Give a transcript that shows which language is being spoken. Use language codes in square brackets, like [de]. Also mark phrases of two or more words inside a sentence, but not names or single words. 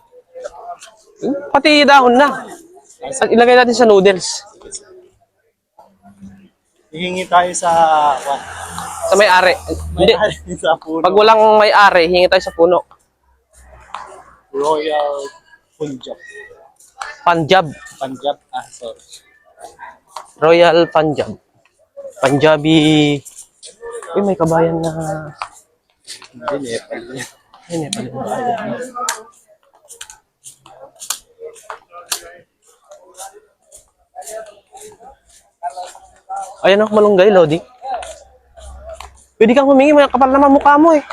[tl] Pati dahon na. At ilagay natin sa noodles. Hihingi tayo sa... Sa may-ari. Hindi. sa puno. Pag walang may-ari, hingi tayo sa puno. Royal Punjab. Punjab. Punjab? Ah, sorry. Royal Punjab. Punjabi. Uy, may kabayan na... Hindi, Nepal. Ay, Nepal. Ayan ako, malunggay, Lodi. Pwede kang humingi, may kapal naman mukha mo eh.